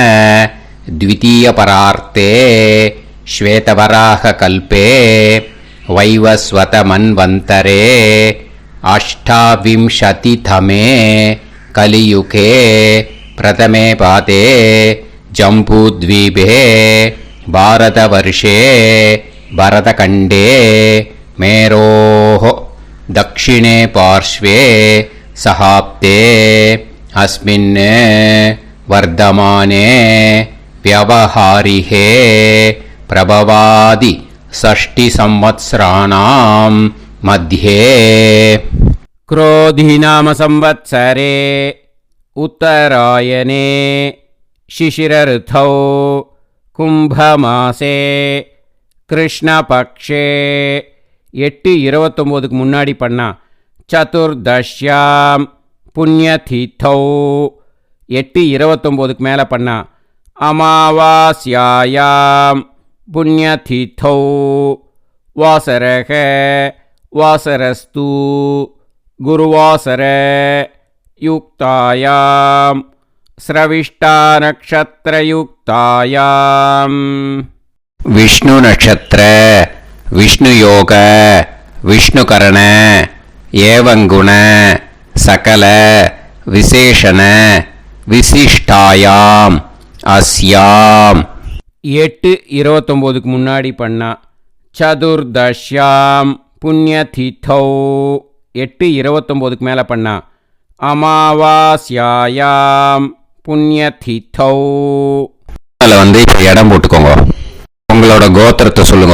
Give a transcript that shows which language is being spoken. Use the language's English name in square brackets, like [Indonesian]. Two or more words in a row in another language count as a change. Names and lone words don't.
[Sanskrit] द्वितीयपरार्धे श्वेतवराह कल्पे वैवस्वत मन्वन्तरे अष्टाविंशतितमे कलियुगे प्रथमे पादे जम्बूद्वीपे भारतवर्षे भरतखण्डे मेरोः दक्षिणे पार्श्वे सहाप्ते अस्मिन् वर्धमाने व्यवहारिहे प्रभवादि 6 संवत्सराणां मध्ये क्रोधीनाम संवत्सरे उत्तरायणे शिशिरऋतौ कुम्भमासे कृष्णपक्षे 8:29 [Tamil] முன்னாடி பண்ணா [Sanskrit] चतुर्दश्यां पुण्यतिथौ. [Tamil] 8:29 மேலே பண்ணா [Sanskrit] अमावास्यायां पुण्यतिथौ. वासरः वासरस्तु गुरुवासर युक्तायां श्रविष्ठा नक्षत्रयुक्तायाम्. विष्णु नक्षत्र विष्णु योग विष्णु करण एवं गुण सकल विशेषण विशिष्टायाम अस्याम. [Tamil] 8:29 முன்னாடி பண்ணா [Sanskrit] चतुर्दश्यां पुण्यतिथौ. [Tamil] 8:29 மேலே பண்ணா [Sanskrit] अमावास्यायां पुण्यतिथौ. [Tamil] அதில் இப்போ இடம் போட்டுக்கோங்க. உங்களோட கோத்திரத்தை சொல்லுங்க.